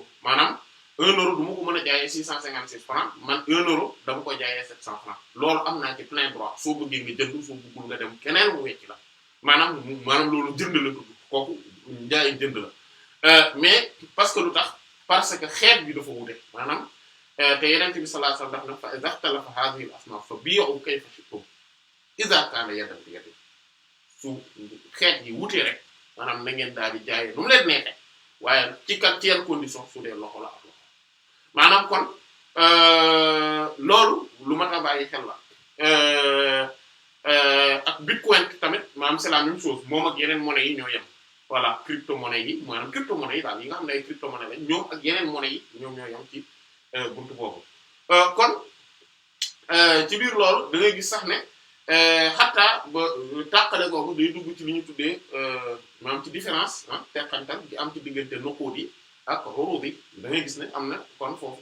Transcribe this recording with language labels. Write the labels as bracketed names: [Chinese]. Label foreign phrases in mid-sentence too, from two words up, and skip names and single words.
[Wolof] maanaam 1 euro du ma ko mën a jaayee 656 francs man 1 euro dama ko jaayee 700 francs loolu am naa ci [French] plein droit [Wolof] soo bëggee nga jënd soo bëggul nga dem keneen mu wecc la maanaam loolu jënd la tudd kooku njaay jënd la [French] mais parce que [Wolof] lu tax [French] parce que [Wolof] xeet bi dafa wute maanaam te Yonent bi [Arabic] صلى الله عليه وسلم [Wolof] daf na fa [Arabic] إذا اختلف هذه الأصناف فبيعوا كيف شئتم إذا كان يدا بيد [Wolof] su xeet yi wutee rek maanaam na ngeen daal di jaayee nu mu leen neexee waaye ci yan condition su dee loxo la ak loxo maanaam kon loolu lu mat a bàyyi xel la ak bitcoin tamit maanaam [French] c'est la même chose [Wolof] moom ak yeneen monnaie yi ñoo yem voilà crypto-monnaie yi maanaam crypto-monnaie yi daal yi nga xam ne ay crypto-monnaie lañ ñoom ak yeneen monnaie yi ñoom ñoo yem ci buntu boobu kon ci biir loolu da ngay gis sax ne xataa ba tàqale googu day dugg ci li ñu tuddee maanaam ci différence teqantal di am ci diggante nuquud yi ak urud yi da ngay gis ne am na kon foofu